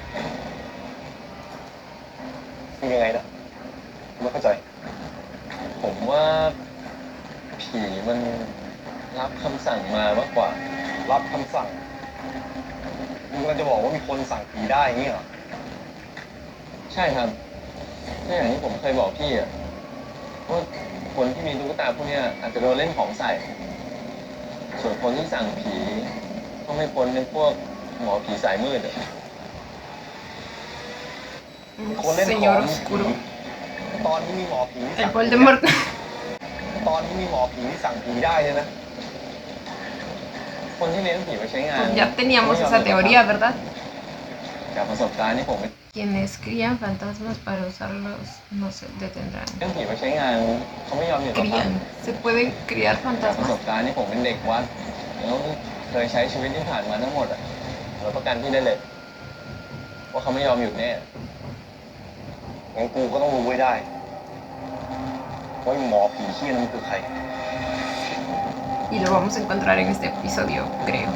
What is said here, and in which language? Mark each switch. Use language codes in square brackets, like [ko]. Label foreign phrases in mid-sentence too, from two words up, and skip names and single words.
[th] คือยังไงนะไม่เข้าใจ ผมว่าผีมันรับคำสั่งมามากกว่า รับคำสั่งมึงกำลังจะบอกว่ามีคนสั่งผีได้อย่างนี้เหรอ ใช่ครับก็อย่างที่ผมเคยบอกพี่อะว่าคนที่มีตุ๊กตาพวกเนี้ยอาจจะโดนเล่นของใส่ ส่วนคนที่สั่งผีก็ไม่พ้นในพวกหมอผีสายมืดอะ [es] Señor oscuro. [th] ตอนที่มีหมอผีที่ [es] El [th] สั่งผี [es] Voldemort. [th] ตอนที่มีหมอผีที่สั่งผีได้เนี่ยนะ คนที่เลี้ยงผีไปใช้งาน [es] Pues ya teníamos esa teoría, ¿verdad? [th] จากประสบการณ์ที่ผมไป [es] Quienes crían fantasmas para usarlos no se detendrán. [th] เลี้ยงผีไปใช้งานเขาไม่ยอมหยุดหรอกครับ [es] Crían. Se pueden criar [th] จากประส [es] fantasmas. [th] บการณ์ที่ผมเป็นเด็กวัดแล้วเคยใช้ชีวิตที่ผ่านมาทั้งหมดอ่ะรับประกันพี่ได้เลยว่าเขาไม่ยอมหยุดแน่งั้นกูก็ต้องรู้ไว้ได้ว่าหมอผีขี้นั้นคือใคร [es] Y lo vamos a encontrar en este episodio, creo.